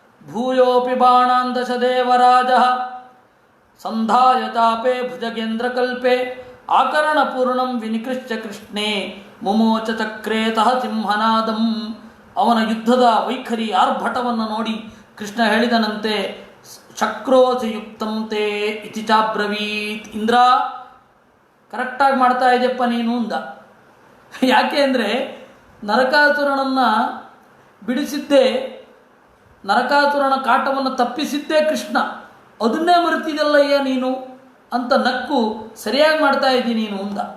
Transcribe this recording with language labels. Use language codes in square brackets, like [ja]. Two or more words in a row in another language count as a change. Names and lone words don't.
[sa] ಭೂಯೋಪಿ ಬಾಣಾನ್ ದಶ ದೇವರಾಜ ಸಂಧಾಯ ಚಾಪೆ ಭುಜಗೇಂದ್ರಕಲ್ಪೆ ಆಕರಣಪೂರ್ಣಂ ವಿನಿಕೃಷ್ಯ ಕೃಷ್ಣೇ ಮುಮೋಚ ಚಕ್ರೇತಃ ಸಿಂಹನಾದಂ. [kn] ಅವನ ಯುದ್ಧದ ವೈಖರಿ ಆರ್ಭಟವನ್ನು ನೋಡಿ ಕೃಷ್ಣ ಹೇಳಿದನಂತೆ, [sa] ಶಕ್ರೋಸಿ ಯುಕ್ತಂ ತೇ ಇತಿ ಚಾಬ್ರವೀತ್. [kn] ಇಂದ್ರ, ಕರೆಕ್ಟಾಗಿ ಮಾಡ್ತಾ ಇದೆಯಪ್ಪ ನೀನು ಅಂದ. ಯಾಕೆ ಅಂದರೆ ನರಕಾಸುರನನ್ನು ಬಿಡಿಸಿದ್ದೇ, ನರಕಾಸುರನ ಕಾಟವನ್ನು ತಪ್ಪಿಸಿದ್ದೇ ಕೃಷ್ಣ. ಅದನ್ನೇ ಮರೆತಿದಲ್ಲಯ್ಯ ನೀನು ಅಂತ ನಕ್ಕು, ಸರಿಯಾಗಿ ಮಾಡ್ತಾ ಇದ್ದೀನಿ ನೀನು ಅಂದ.